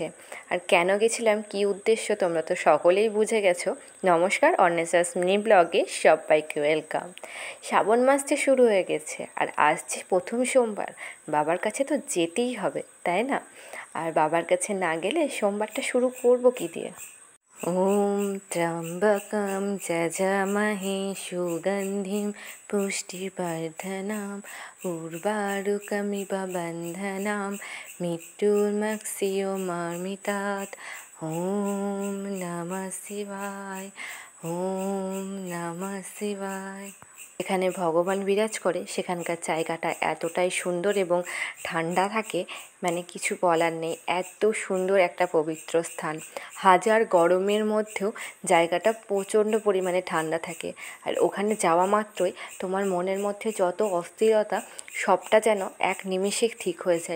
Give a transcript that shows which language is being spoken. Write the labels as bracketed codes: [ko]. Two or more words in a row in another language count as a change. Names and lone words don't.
[bn] আর কেন গেছিলাম, কী উদ্দেশ্য, তোমরা তো সকলেই বুঝে গেছো। নমস্কার, অর্নেসাস মিনি ব্লগে সবাইকে ওয়েলকাম। শ্রাবণ মাস যে শুরু হয়ে গেছে, আর আজ যে প্রথম সোমবার, বাবার কাছে তো যেতেই হবে, তাই না? আর বাবার কাছে না গেলে সোমবারটা শুরু করবো কী দিয়ে? [sa] ॐ त्र्यम्बकं जजामहे सुगन्धिं पुष्टिवर्धनम् उर्वारुकमिव बन्धनान् मृत्युर्मुक्षीयमामृतात्। ॐ नमः शिवाय, ॐ नमः शिवाय। [bn] এখানে ভগবান বিরাজ করে, সেখানকার জায়গাটা এতটাই সুন্দর এবং ঠান্ডা থাকে, মানে কিছু বলার নেই। এত সুন্দর একটা পবিত্র স্থান, হাজার গরমের মধ্যেও জায়গাটা প্রচণ্ড পরিমাণে ঠান্ডা থাকে। আর ওখানে যাওয়া মাত্রই তোমার মনের মধ্যে যত অস্থিরতা সবটা যেন এক নিমেষে ঠিক হয়ে যায়।